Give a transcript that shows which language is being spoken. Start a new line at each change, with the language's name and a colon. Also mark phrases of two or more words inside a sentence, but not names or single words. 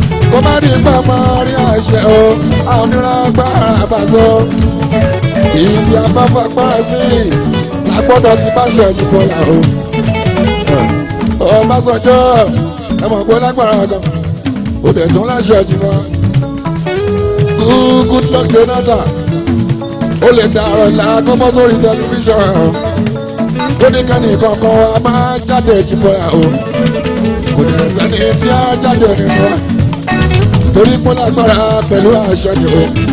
Yoruba: Kó má di pa máa rí àṣẹ o, a ò ní ra agbára bá so. Ibi a bá fagbára sí, la gbọ́dọ̀ ti bá ṣẹ́jú bọ́lá o. Ọbásanjọ́, ẹ mọ̀ pé lágbára gan, ó dẹ̀ tún láṣẹ jù lọ.
English: Good, good luck, Jonathan.
Yoruba: Ó lè da ọ̀rọ̀ ìlà kó bọ́ sórí tẹlifíṣàn. Ó ní kẹ́ni kankan wa máa jáde jù bọ́lá o. Kò dẹ̀ sẹ́ni tí a jáde nínú wa. Torí pé lágbára pẹ̀lú àṣẹ ni o.